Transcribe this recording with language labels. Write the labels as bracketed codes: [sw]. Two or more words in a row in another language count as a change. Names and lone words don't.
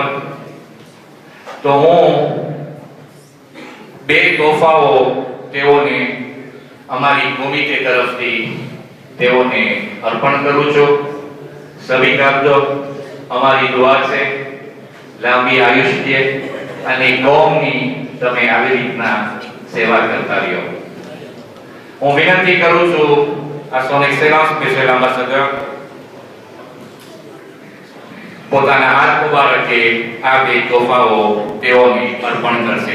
[gu] તો હું બે તોહફાઓ તેઓને અમારી કમિટી તરફથી તેઓને અર્પણ કરું છું. સ્વીકારજો. અમારી દુઆ છે લાંબી આયુષ્ય અને કૌમની તમે આવી રીતના સેવા કરતા રહ્યો. હું વિનંતી કરું છું આ [fr] son excellence monsieur l'ambassadeur [gu] પોતાના હાથ મુબારકે આ બે તોહફાઓ તેઓને અર્પણ કરશે.